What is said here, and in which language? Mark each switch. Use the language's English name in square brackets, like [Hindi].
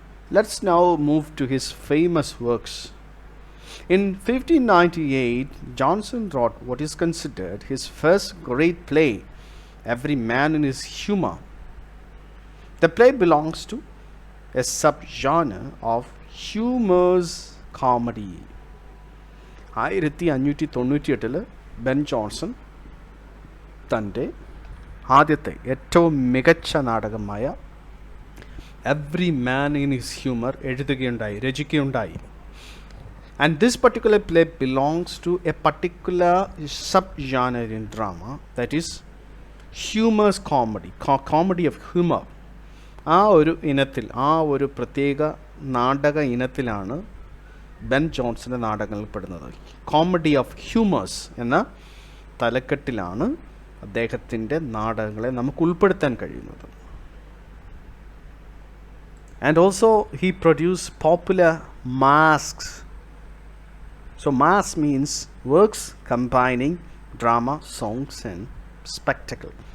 [English] Let's now move to his famous works. In 1598, Jonson wrote what is considered his first great play, Every Man in His Humour. The play belongs to a subgenre of humorous comedy. [Malayalam] 1598 Ben Johnson തൻ്റെ ആദ്യത്തെ ഏറ്റവും മികച്ച നാടകമായ every man in his humour എഴുതുകയുണ്ടായി, രചിക്കുകയുണ്ടായി. [English] And this particular play belongs to a particular sub-genre in drama, that is humorous comedy, comedy of humor. [Malayalam] ആ ഒരു ഇനത്തിൽ, ആ ഒരു പ്രത്യേക നാടക ഇനത്തിലാണ് ബെൻ ജോൺസൻ്റെ നാടകങ്ങൾ പെടുന്നത്. കോമഡി ഓഫ് ഹ്യൂമേഴ്സ് എന്ന തലക്കെട്ടിലാണ് അദ്ദേഹത്തിൻ്റെ നാടകങ്ങളെ നമുക്ക് ഉൾപ്പെടുത്താൻ കഴിയുന്നത്. [English] And also he produced popular masks. So mass means works combining drama, songs and spectacle.